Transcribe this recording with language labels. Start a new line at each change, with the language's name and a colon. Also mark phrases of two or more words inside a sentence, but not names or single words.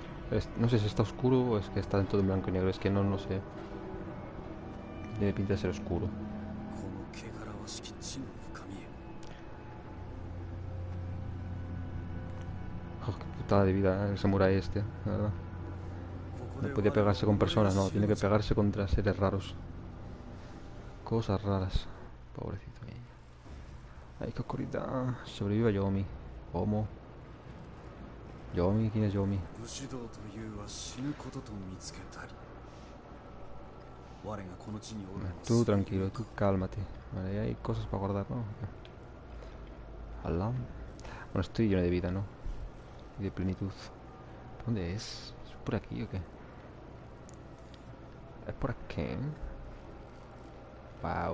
Spanish: No sé si está oscuro o es que está en todo en blanco y negro. Es que no sé. Tiene pinta de ser oscuro.
Japanese: この汚らわしき地の深みへ
Spanish: Oh, qué putada de vida, el samurái este, la verdad.
Japanese: ここ
Spanish: No
Japanese: で
Spanish: podía
Japanese: 我は
Spanish: pegarse con
Japanese: 己を
Spanish: personas, no.
Japanese: 知る
Spanish: Tiene
Japanese: の
Spanish: que
Japanese: じゃ
Spanish: pegarse contra seres raros. Cosas raras. Pobrecito. Ay, qué oscuridad. Sobrevive a Yomi. ¿Cómo? Yomi, ¿quién es Yomi?
Japanese: 武士道というは死ぬことと見つけたり我がこの地におるのは
Spanish: Tú
Japanese: そういう
Spanish: tranquilo,
Japanese: の
Spanish: tú
Japanese: か
Spanish: cálmate. Vale, ahí hay cosas para guardar, ¿no? Alá. Bueno, estoy lleno de vida, ¿no? Y de plenitud. ¿Dónde es? ¿Es por aquí o qué? ¿Es por aquí? Wow.